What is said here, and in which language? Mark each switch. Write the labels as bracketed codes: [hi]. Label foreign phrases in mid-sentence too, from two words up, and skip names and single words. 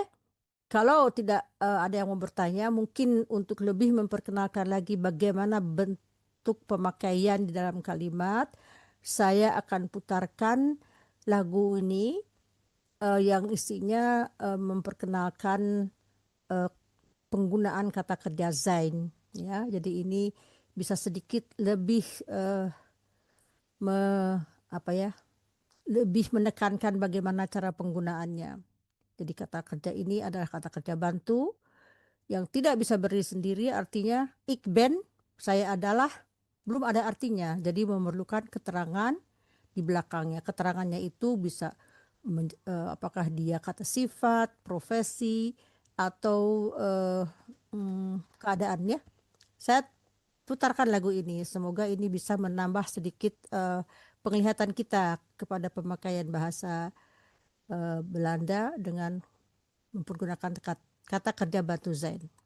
[id] Kalau tidak ada yang mau bertanya, mungkin untuk lebih memperkenalkan lagi bagaimana bentuk pemakaian di dalam kalimat, saya akan putarkan lagu ini yang isinya memperkenalkan penggunaan kata kerja zijn, ya. Jadi ini bisa sedikit lebih lebih menekankan bagaimana cara penggunaannya. Jadi kata kerja ini adalah kata kerja bantu yang tidak bisa berdiri sendiri, artinya [nl] ik ben, [id] saya adalah, belum ada artinya. Jadi memerlukan keterangan di belakangnya. Keterangannya itu bisa apakah dia kata sifat, profesi, atau keadaannya. Saya putarkan lagu ini, semoga ini bisa menambah sedikit penglihatan kita kepada pemakaian bahasa Belanda dengan menggunakan kata kerja bantu zijn.